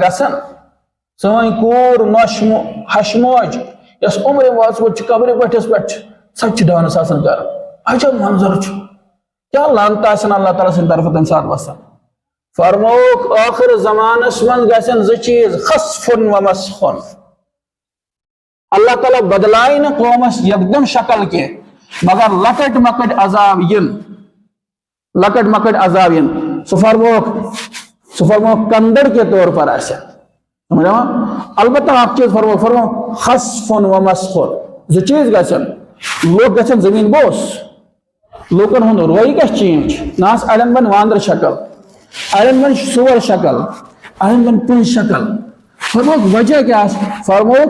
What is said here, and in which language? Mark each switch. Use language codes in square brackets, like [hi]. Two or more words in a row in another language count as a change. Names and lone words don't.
[ks] گژھان سٲنۍ کوٗر نۄش ہشہِ موج یۄس عمرِ وٲژمٕژ چھِ قبرِ بٔٹھِس پٮ۪ٹھ چھِ سۄ تہِ چھِ ڈانس آسان کران عجب منظر چھُ کیٛاہ لعنتہٕ آسن اللہ تعالیٰ سٕنٛدِ طرفہٕ تمہِ ساتہٕ وسان فرمووُکھ ٲخر زمانس منٛز گژھن زٕ چیٖز خسفُن و مسخُن اللہ تعالیٰ بدلایہِ نہٕ قومس یکدم شکل کینٛہہ مگر لۄکٕٹۍ مۄکٕٹۍ عذاب یِن سُہ فرمووُکھ کندر [ur] کے طور پر [ks] آسہِ البتہ اکھ چیٖز فرمووُکھ خسفُن و مسخُن زٕ چیٖز گژھن لُکھ گژھن زٔمیٖن بوس لوٗکن ہُنٛد رویہِ گژھِ چینج نہ حظ اڑٮ۪ن بنہِ وانٛدرٕ شکل اڑٮ۪ن بنہِ سور شکل اڑٮ۪ن بنہِ پٔنٛزۍ شکل فرمووُکھ وجہ کیٛاہ آسہِ فرمووُکھ